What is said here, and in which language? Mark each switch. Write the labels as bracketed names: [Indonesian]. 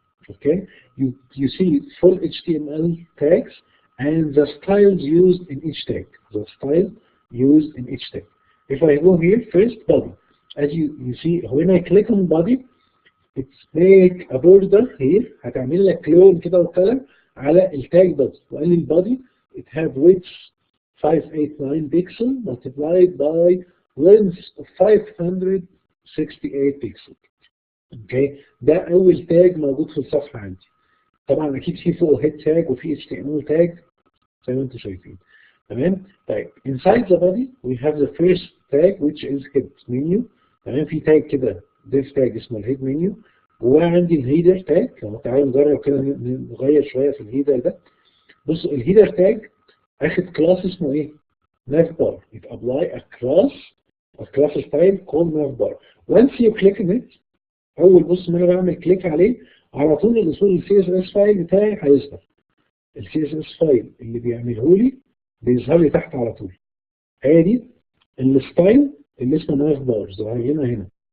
[English] Okay, you see full HTML tags and the styles used in each tag. The style used in each tag. If I go here, first body. As you see, when I click on body, it's make a border here. [Arabic] هتعمل لك لون كده وقلم على التاج body. وقال لي البادي [English] it have width 589 pixel multiplied by length of 568 pixel. [Arabic] اوكي، ده اول تاج موجود في الصفحه عندي. طبعا اكيد في فوق هيد تاج وفي HTML تاج زي ما انتم شايفين. تمام. [English] طيب inside the body we have the first tag which is head menu. [Arabic] تمام، في تاج كده div تاج اسمه الهيد منيو. جواه عندي الهيدر تاج. لو تعالوا نجرب كده نغير شويه في الهيدر ده. بصوا الهيدر تاج اخد كلاس اسمه ايه؟ nav bar. [English] It apply a class style called nav bar. Once you click on it [Arabic] اول بص ما انا بعمل كليك عليه على طول الاصول السي اس اس فايل بتاعي هيظهر. السي اس اس فايل اللي بيعمله لي بيظهر لي تحت على طول. هي دي الستايل اللي اسمه ناف بار ظهر لنا هنا.